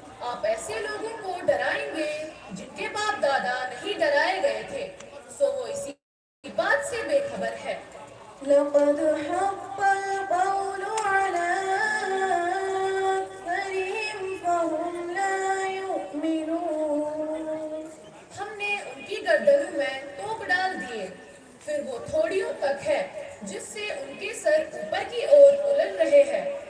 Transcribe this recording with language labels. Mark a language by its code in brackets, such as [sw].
[hi] आप ऐसे लोगों को डराएंगे जिनके बाप दादा नहीं डराए गए थे, सो वो इसी बात से बेखबर है. [ar] لقد حق القول على أكثرهم فهم لا يؤمنون. [hi] हमने उनकी गर्दनों में तोप डाल दिए, फिर वो थोड़ियों तक है जिससे उनके सर ऊपर की ओर उलट रहे हैं.